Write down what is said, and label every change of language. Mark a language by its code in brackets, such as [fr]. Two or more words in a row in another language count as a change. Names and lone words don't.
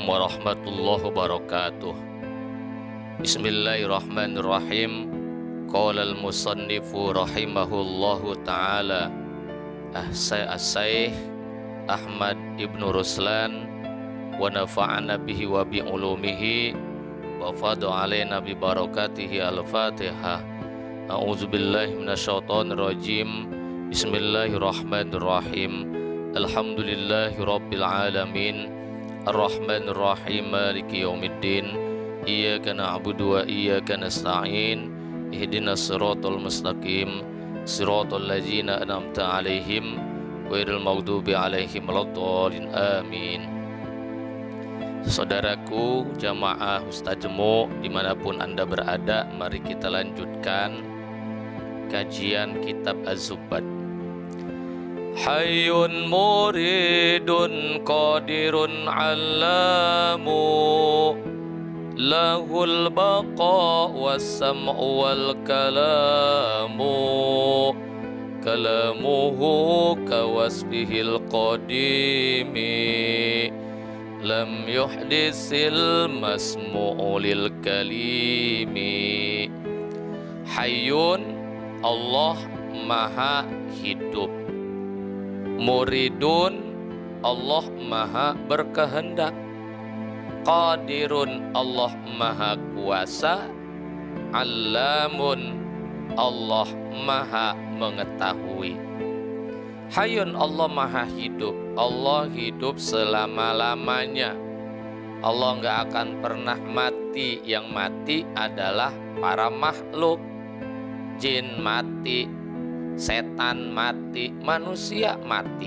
[ar] ورحمة الله وبركاته. بسم الله الرحمن الرحيم. قال المصنف رحمه الله تعالى السيد أحمد ابن رسلان ونفعنا به وبعلومه وفاض علينا ببركاته. الفاتحة. أعوذ بالله من الشيطان الرجيم. بسم الله الرحمن الرحيم. الحمد لله رب العالمين. الرحمن الرحيم. مالك يوم الدين. إياك نعبد وإياك نستعين. اهدنا الصراط المستقيم. صراط الذين أنعمت عليهم غير المغضوب عليهم ولا الضالين. [id] Amin. Saudaraku jamaah Ustaz Jemu dimanapun Anda berada, mari kita lanjutkan kajian kitab Az-Zubad. [ar] حي مريد قادر علام له البقاء والسمع والكلام كلامه كوصفه القديم لم يحدث المسموع للكليم. [id] Hayyun, Allah maha hidup. Muridun, Allah maha berkehendak. Qadirun, Allah maha kuasa. Allamun, Allah maha mengetahui. Hayyun, Allah maha hidup. Allah hidup selama-lamanya. Allah nggak akan pernah mati. Yang mati adalah para makhluk. Jin mati, setan mati, manusia mati.